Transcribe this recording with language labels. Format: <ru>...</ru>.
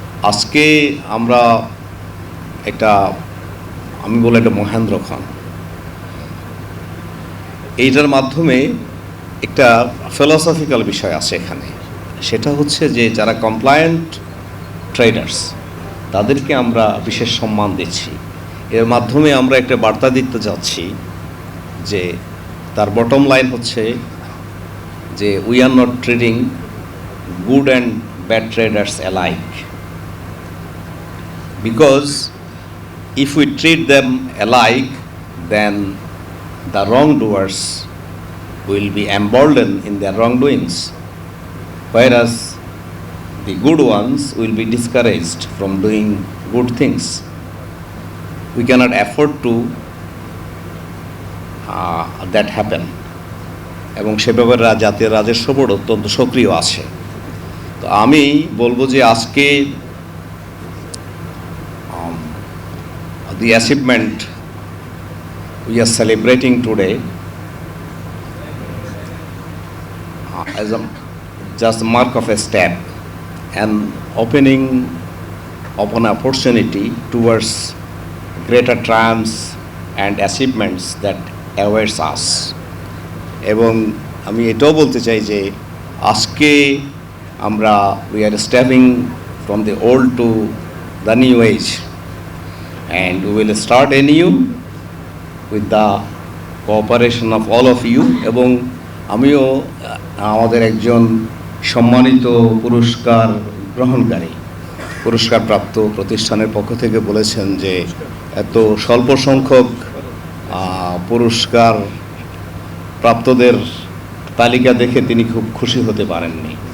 <bn>আজকে আমরা আমি বলি একটা মহেন্দ্র খান, এইটার মাধ্যমে একটা ফিলসফিক্যাল বিষয় আছে এখানে। সেটা হচ্ছে যে যারা কমপ্লায়েন্ট ট্রেডার্স তাদেরকে আমরা বিশেষ সম্মান দিচ্ছি। এর মাধ্যমে আমরা একটা বার্তা দিতে যাচ্ছি যে তার বটম লাইন হচ্ছে যে</bn> <en>We are not treating good and bad traders alike, because if we treat them alike, then the wrongdoers will be emboldened in their wrongdoings, whereas the good ones will be discouraged from doing good things. We cannot afford to that happen.</en> <bn>এবং সে ব্যাপারে জাতীয় রাজস্ব board অত্যন্ত সক্রিয় আছে। তো আমি বলবো যে আজকে</bn> <en>the achievement we are celebrating today as just a mark of a step and opening of an opportunity towards greater triumphs and achievements that awaits us.</en> <bn>এবং আমি এটাও বলতে চাই যে আজকে আমরা</bn> <en>we are stepping from the old to the new age, and we will start anew with the cooperation of all of you.</en> <bn>এবং আমিও আমাদের একজন সম্মানিত পুরস্কার গ্রহণকারী পুরস্কারপ্রাপ্ত প্রতিষ্ঠানের পক্ষ থেকে বলেছেন যে এত স্বল্প সংখ্যক পুরস্কার প্রাপ্তদের তালিকা দেখে তিনি খুব খুশি হতে পারেননি।</bn>